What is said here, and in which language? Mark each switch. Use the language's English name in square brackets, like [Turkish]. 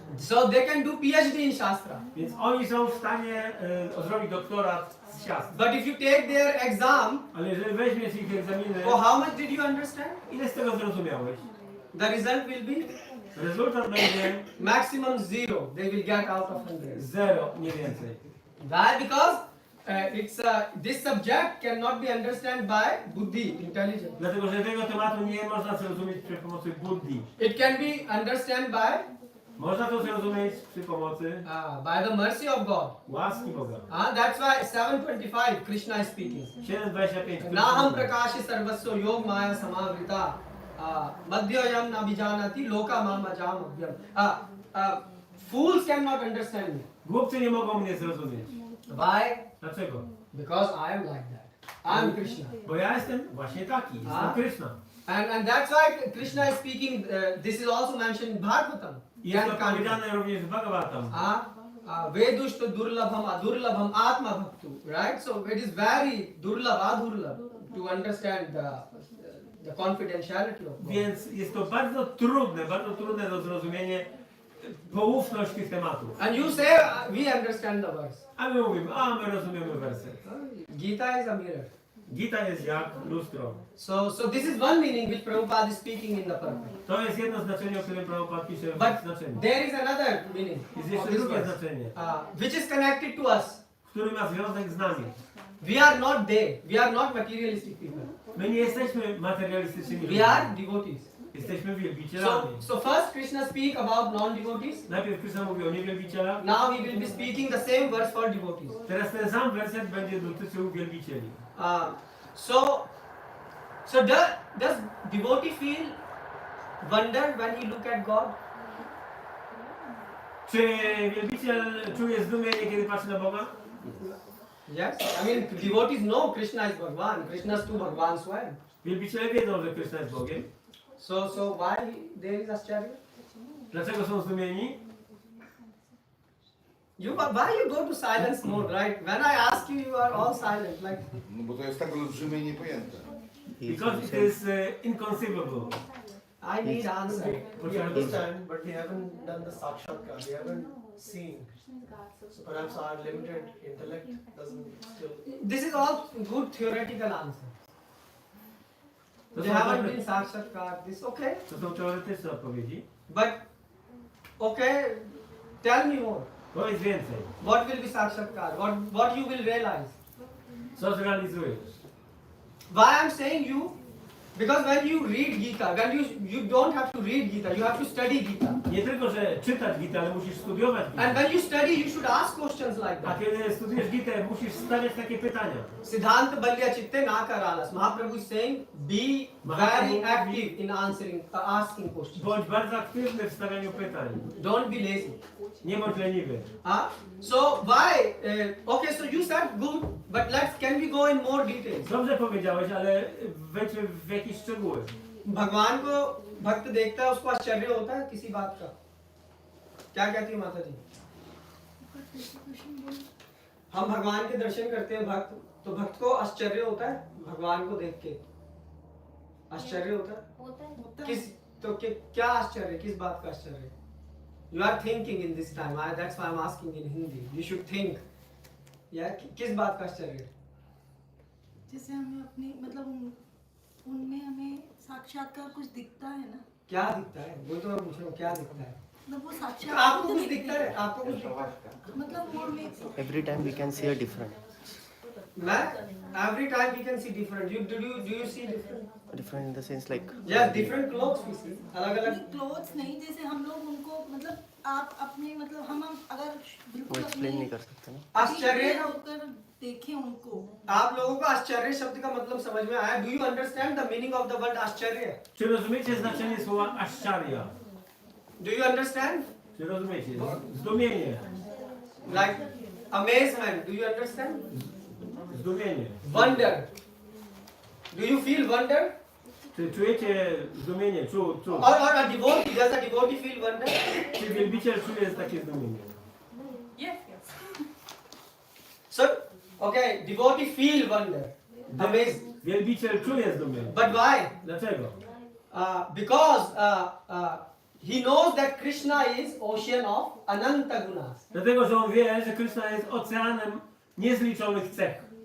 [English] So they can do PhD in Shastra. [Polish] Więc oni są w stanie zrobić doktorat z siastr. [English] But if you take their exam, [Polish] Ale jeżeli weźmiesz ich egzaminy, [English] how much did you understand? [Polish] ile z tego zrozumiałeś? [English] The result will be [Polish] Rezultat będzie [English] maximum 0. They will get out of 100. [Polish] 0, nie więcej. [English] Why? Because this subject cannot be understood by buddhi, intelligence. [Polish] Dlatego, że tego tematu nie można zrozumieć przy pomocy buddhi. [English] It can be understood by [Polish] Można to zrozumieć przy pomocy [English] by the mercy of God. [Polish] łaski Boga. [English] That's why 7:25 Krishna is speaking. 7:25. [Sanskrit] Naham prakashi sarvasya yog maya samavrita. Madhyayam nabijanati loka mama jamabhyam. [English] Fools cannot understand me. [Polish] Głupcy nie mogą mnie zrozumieć. [English] Why? [Polish] Dlaczego? [English] Because I am like that. I am Krishna. [Polish] Bo ja jestem właśnie taki, jestem Krishna. [English] And that's why Krishna is speaking. This is also mentioned in Bhagavatam. [Polish] I jest to powiedziane również w Bhagavatam. [Sanskrit] Vedushta durlabham adurlabham atma bhaktu. [English] Right? So it is very durlabh adurlabh to understand the confidentiality of God. [Polish] Więc jest to bardzo trudne do zrozumienia poufność tych tematów. [English] And you say we understand the verse. [Polish] A my mówimy, my rozumiemy werset. [English] Gita is a mirror. [Polish] Gita jest jak lustro. [English] So this is one meaning which Prabhupada is speaking in the purport. [Polish] To jest jedno znaczenie, o którym Prabhupada pisze w [English] But [Polish] znaczeniu. [English] there is another meaning [Polish] Jest [English] of [Polish] jeszcze [English] this [Polish] drugie [English] verse, [Polish] znaczenie, [English] which is connected to us. [Polish] który ma związek z nami. [English] We are not they. We are not materialistic people. [Polish] My nie jesteśmy materialistycznymi ludźmi. [English] We are devotees. [Polish] Jesteśmy wielbicielami. [English] So first Krishna speak about non-devotees. [Polish] Najpierw Krishna mówi o niewielbicielach. [English] Now he will be speaking the same verse for devotees. [Polish] Teraz ten sam werset będzie dotyczył wielbicieli. [English] So does devotee feel wonder when he look at God? [Polish] Czy wielbiciel czuje zdumienie, kiedy patrzy na Boga? [English] Yes. I mean, devotees know Krishna is Bhagwan. Krishna is to Bhagwan Swayam. [Polish] Wielbiciele wiedzą, że Krishna jest Bogiem. [English] So why there is Ashcharya? [Polish] Dlaczego są zdumieni? [English] Why you go to silence mode, right? When I ask you, you are all silent. Like, [Polish] No bo to jest tak olbrzymie i niepojęte. [English] Because it is inconceivable. I need answer. We understand, but we haven't done the sakshatkar. We haven't seen. So perhaps our limited intellect doesn't still. This is all good theoretical answer. [Polish] To [English] They [Polish] są, [English] haven't [Polish] dobre, [English] been sakshatkar. This okay, [Polish] to są teoretyczne odpowiedzi. [English] but okay. Tell me more. [Polish] Powiedz więcej. [English] What will be sakshatkar? What you will realize? [Polish] Co zrealizujesz? [English] Why I'm saying you? Because when you read Gita, you don't have to read Gita, you have to study Gita. [Polish] Nie tylko, że czytać Gitę, ale musisz studiować [English] And [Polish] Gitę. [English] when you study, you should ask questions like [Polish] A [English] that. [Polish] kiedy studiujesz Gitę, musisz stawiać takie pytania. [Bangla] Siddhanta balya chitte na karalas. [English] Mahaprabhu is saying, be very active in asking questions. [Polish] Bądź bardzo aktywny w stawianiu pytań. [English] Don't be lazy. [Polish] Nie bądź leniwy. [English] So why? Okay, so you said good, but can we go in more details? [Polish] Dobrze powiedziałeś, ale wejdźmy w jakieś szczegóły. [Hindi] भगवान को भक्त देखता है उसको आश्चर्य होता है किसी बात का? क्या कहती है माता जी? हम भगवान के दर्शन करते हैं भक्त, तो भक्त को आश्चर्य होता है भगवान को देख के? आश्चर्य होता है? किस तो क्या आश्चर्य, किस बात का आश्चर्य? [English] You are thinking in this time. That's why I'm asking in Hindi. You should think. [Hindi] Yeah, किस बात का आश्चर्य? जैसे हमें अपनी मतलब उनमें हमें साक्षात्कार कुछ दिखता है ना। क्या दिखता है? वो तो मैं पूछ रहा हूँ, क्या दिखता है? मतलब वो साक्षात्कार आपको कुछ दिखता है? आपको कुछ दिखता है? मतलब वो में [English] Every time we can see a different. Every time we can see different. Do you see different? Different in the sense like. Yeah, different clothes we see. [Hindi] अलग अलग. क्लोथ्स नहीं, जैसे हम लोग उनको मतलब आप अपने मतलब हम अगर वो बिल्कुल एक्सप्लेन नहीं कर सकते ना. आश्चर्य. होकर देखें उनको। आप लोगों को आश्चर्य शब्द का मतलब समझ में आया? [English] Do you understand the meaning of the word [Hindi] आश्चर्य? [Polish] Czy rozumiecie znaczenie słowa aszczaria? [English] Do you understand? [Polish] Czy rozumiecie? Zdumienie. [English] Like amazement. Do you understand? [Polish] Zdumienie. [English] Wonder. Do you feel wonder? [Polish] Czy czujecie zdumienie? [English] Or a devotee. Does a devotee feel wonder? [Polish] Czy wielbiciel czuje takie zdumienie? [English] So, okay, devotee feel wonder. Amazed. [Polish] Wielbiciel czuje zdumienie. [English] But why? [Polish] Dlaczego? [English] Because he knows that Krishna is ocean of ananta gunas. [Polish] Dlatego, że on wie, że Krishna jest oceanem niezliczonych cech.